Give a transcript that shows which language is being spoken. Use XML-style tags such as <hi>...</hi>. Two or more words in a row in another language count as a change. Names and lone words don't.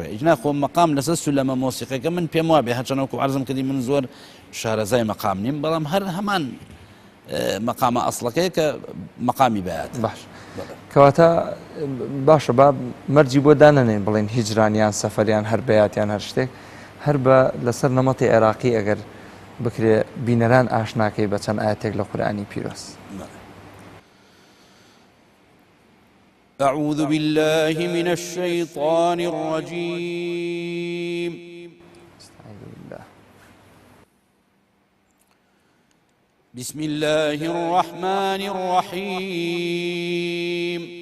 <ckb>ئەجناخۆ مەقام لەسەر سولەمە مۆسیقیەکە من پێم وابێ هەرچەندەوەکو عەرزم کردی من زۆر شارەزای مەقام نیم، بەڵام هەر هەمان مەقامە ئەسڵەکەی کە مەقامی بەیات. باش کەواتە باشە با مەرجی بۆ دانەنێن بڵێن هیجرانیان سەفەریان هەر بەیاتیان هەر شتێک هەر بە لەسەر نەمەتی عێراقی ئەگەر بکرێ بینەران ئاشناکەی بە چەند ئاەتێک لە قورئانی پیرۆز.</ckb> <ar>أعوذ بالله من الشيطان الرجيم. بسم الله الرحمن الرحيم.</ar>